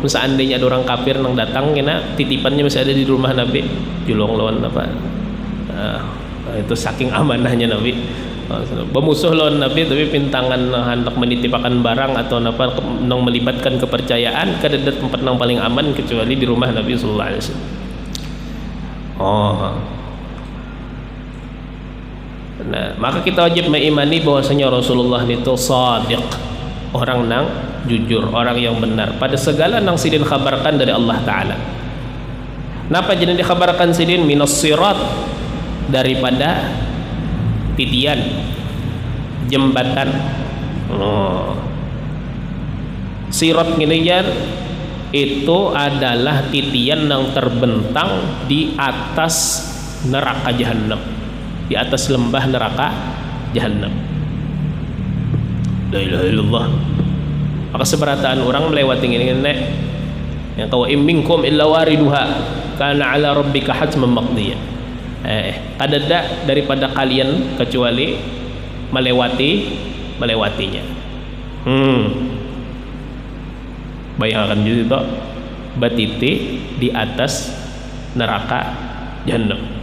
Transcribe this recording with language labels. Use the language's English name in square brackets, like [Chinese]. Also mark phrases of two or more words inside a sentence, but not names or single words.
[Banjar] Seandainya ada orang kafir nang datang, kena titipannya masih ada di rumah Nabi, julung lawan apa? Itu saking amanahnya Nabi. Bermusuh lawan Nabi tapi pintangan hendak menitipakan barang atau apa nang melibatkan kepercayaan, kada ada tempat yang paling aman kecuali di rumah Nabi [Arabic] صلى الله عليه وسلم. [Banjar] Nah, maka kita wajib mengimani bahwasanya Rasulullah itu shadiq, orang nang jujur, orang yang benar pada segala nang sidin khabarkan dari Allah Ta'ala. Napa jadi dikhabarkan sidin [Arabic] من الصراط, [Banjar] daripada titian jembatan. Sirat gini jar, itu adalah titian yang terbentang di atas neraka jahanam, di atas lembah neraka jahanam. [Arabic] لا إله إلا الله. [Banjar] Maka seberataan orang melewati ini yang kau [Arabic] منكم إلا واردها كان على ربك حتما مقضيا. [Banjar] Kadada daripada kalian kecuali melewatinya. Bayangkan gitu toh, batiti di atas neraka jahannam.